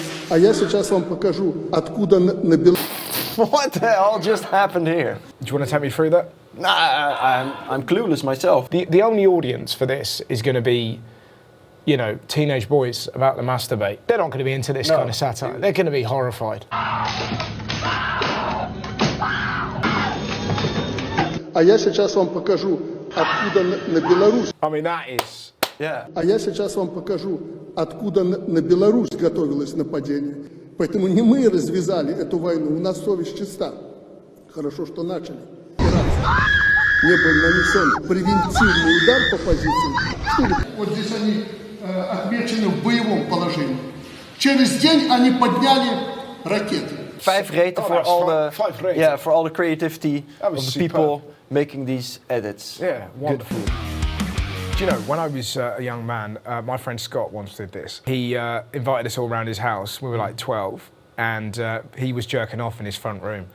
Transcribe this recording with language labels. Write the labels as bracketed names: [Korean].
[Russian] А я сейчас вам покажу, откуда набил... [English] What the hell just happened here? Do you want to take me through that? Nah, I'm clueless myself. The only audience for this is going to be, teenage boys about to masturbate. They're not going to be into this kind of satire. They're going to be horrified. [Russian] А я сейчас вам покажу, откуда на Беларусь... [English] I mean, that is... Yeah. [Russian] А я сейчас вам покажу, откуда на Беларусь готовилось нападение. Поэтому не мы развязали эту войну, у нас совесть чиста. Хорошо, что начали. Не был нанесен превентивный удар по позиции. Вот здесь они отмечены в боевом положении. Через день они подняли ракеты. [English] 5 reten for all the... 5 reten. Yeah, for all the creativity of the superb. people making these edits. Yeah, wonderful. Do you know, when I was a young man, my friend Scott once did this. He invited us all around his house. We were like 12. And he was jerking off in his front room.